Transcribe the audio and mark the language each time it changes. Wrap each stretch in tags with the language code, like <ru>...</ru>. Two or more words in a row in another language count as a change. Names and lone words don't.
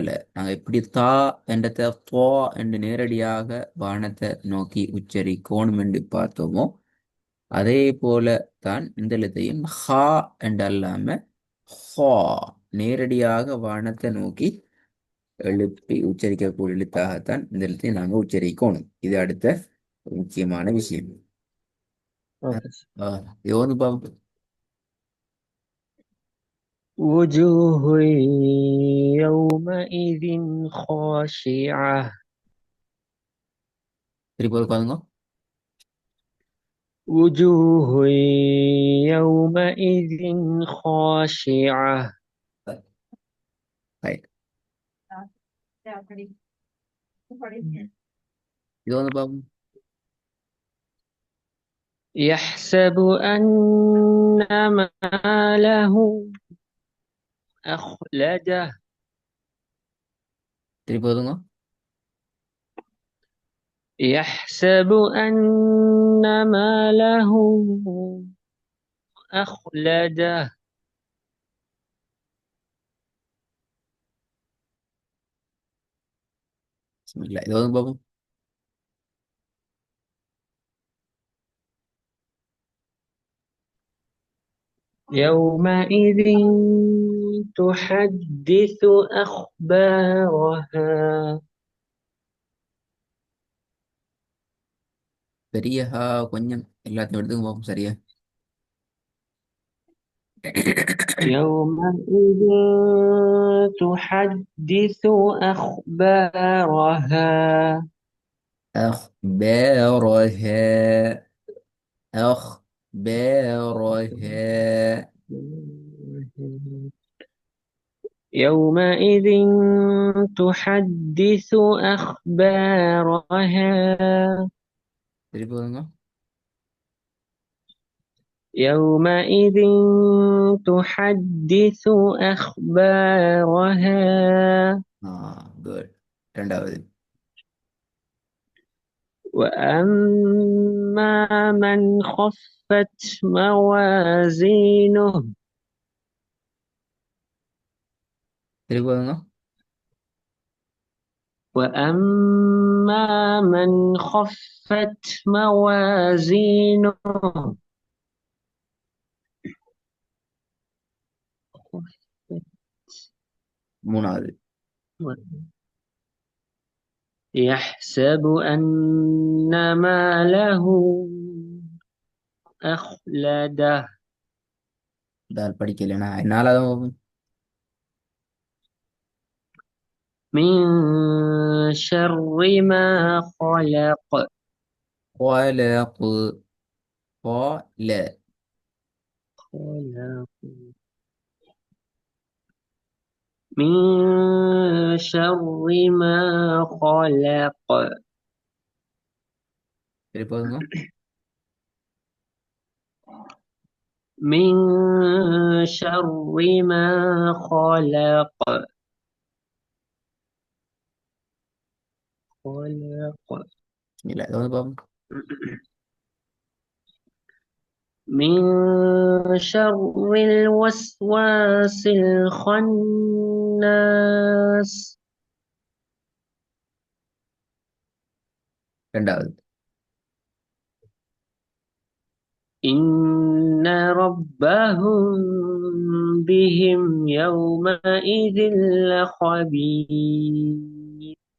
<ta>நாங்கள் எப்படி தா என்றதை போ என்று நேரடியாக வானத்தை நோக்கி உச்சரிக்கணும் என்று பார்த்தோமோ, அதே போல தான் இந்த எழுத்தையும் ஹா என்று அல்லாம ஹா, நேரடியாக வானத்தை நோக்கி எழுப்பி உச்சரிக்கக்கூடிய எழுத்தாகத்தான் இந்த எழுத்தை நாங்கள் உச்சரிக்கணும். இது அடுத்த ஒரு முக்கியமான விஷயம்.</ta> <en>okay sir.</en> <ta>இது வந்து பாப்போம்.</ta> <ar>وجوه يومئذ خاشعة.</ar> <ta>திருப்பி உட்காந்துங்க.</ta> <ar>وجوه يومئذ خاشعة.</ar> <ta>இது வந்து பாப்போம்.</ta> <ar>يحسب أن ماله أخلده.</ar> <ta>திருப்பி ஒதுங்க.</ta> <ar>يحسب أن ماله أخلده.</ar> <ta>பிஸ்மில்லாஹ். இது வந்து பாப்போம்.</ta> <ar>يومئذ تحدث أخبارها.</ar> <ta>பெரியஹா கொஞ்சம் எல்லாத்தையும் எடுத்துக்க பார்ப்போம் சரியா.</ta> <ar>يومئذ تحدث أخبارها. أخبارها. أخبارها. يومئذ تحدث أخبارها.</ar> <ta>திருப்பி ஒதுங்க.</ta> <ar>يومئذ تحدث أخبارها.</ar> <ta>குட். ரெண்டாவது.</ta> <ar>وأما من خفت موازينه.</ar> <ta>திருப்பி ஒதுங்க.</ta> <ar>وأما من خفت موازينه.</ar> <ta>மூணாவது.</ta> <ar>يحسب أن ماله أخلده.</ar> <ta>தால் படிக்கலைன்னா நாலாவது பார்ப்போம்.</ta> <ar>من شر ما خلق. خلق. قال. خلق. من شر ما خلق.</ar> <ta>திருப்பி ஒதுங்க.</ta> <ar>من شر ما خلق. خلق.</ar> <ta>இல்லை இது வந்து பார்ப்போம்.</ta> <ar>من شر الوسواس الخناس.</ar> <ta>ரெண்டாவது.</ta> <ar>إن ربهم بهم يومئذ لخبير.</ar>